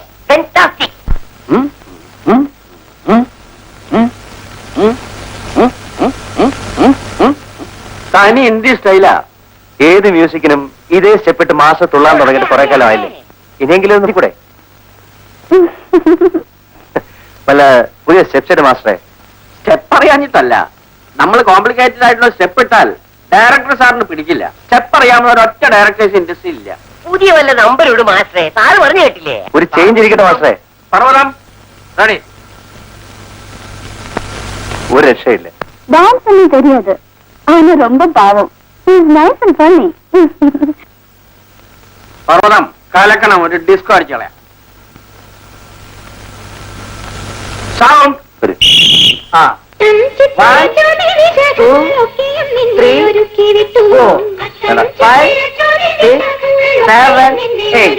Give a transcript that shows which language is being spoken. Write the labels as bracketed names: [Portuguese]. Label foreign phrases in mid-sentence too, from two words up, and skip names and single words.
[Malayalam] Fantastic. തനി ഇന്ത്യ സ്റ്റൈലാ. ഏത് മ്യൂസിക്കിനും ഇതേ സ്റ്റെപ്പിട്ട് മാസം തുള്ളാൻ തുടങ്ങിയിട്ട് കുറെ കാലമായില്ലേ? ഇനിയെങ്കിലും നോക്കൂടെ? വല്ല പുതിയ സ്റ്റെപ്സ് മാസ്റ്ററെ? സ്റ്റെപ്പ് അറിയാഞ്ഞിട്ടല്ല, നമ്മൾ കോംപ്ലിക്കേറ്റഡ് ആയിട്ടുള്ള സ്റ്റെപ്പ് ഇട്ടാൽ ഡയറക്ടർ സാറിന് പിടിക്കില്ല. സ്റ്റെപ്പ് അറിയാവുന്ന ഒരൊറ്റ [English] directors industry [Malayalam] ഇല്ല. പുതിയ വല്ല നമ്പർ ഇടും മാസ്റ്ററെ, സാറ് പറഞ്ഞു കേട്ടില്ലേ? ഒരു ചേഞ്ച് ഇരിക്കട്ടെ മാസ്റ്ററെ. പർവ്വതം റെഡി. ഒരു രക്ഷയില്ല. [Tamil] டான்ஸ் பண்ணி தெரியாது, ஆனா ரொம்ப பாவம். [English] is nice and funny. [Malayalam] പർവ്വതം കലക്കണം, ഒരു ഡിസ്കോ അടിച്ചു കളയാം. സൗണ്ട്. ഒരു ആ 1, 2, 3, 4, 5, 6, 7, 8.